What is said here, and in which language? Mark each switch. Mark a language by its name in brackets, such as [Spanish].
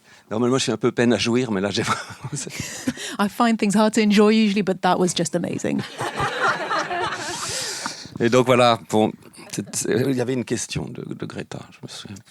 [French] Normalement, je suis un peu peine à jouir, mais là, j'ai [English] I find things hard to enjoy usually, but that was just amazing. [French] Et donc voilà, bon, il y avait une question de Greta, je me souviens.